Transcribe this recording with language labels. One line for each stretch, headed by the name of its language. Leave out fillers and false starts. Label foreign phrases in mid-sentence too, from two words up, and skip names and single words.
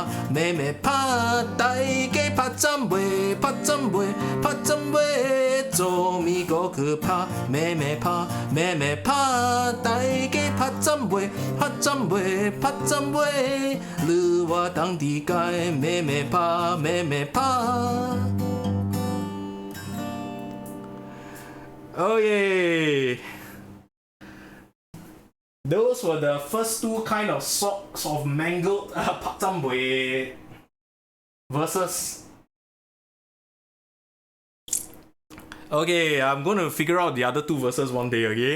Cantonese: 大家拍針尾，做咪個可怕？咩怕？大家拍針尾，你話當地界咩怕？
English: Oh yeah! Those were the first two kind of sorts of mangled Pak Cham Bui verses. Okay, I'm going to figure out the other two verses one day, okay?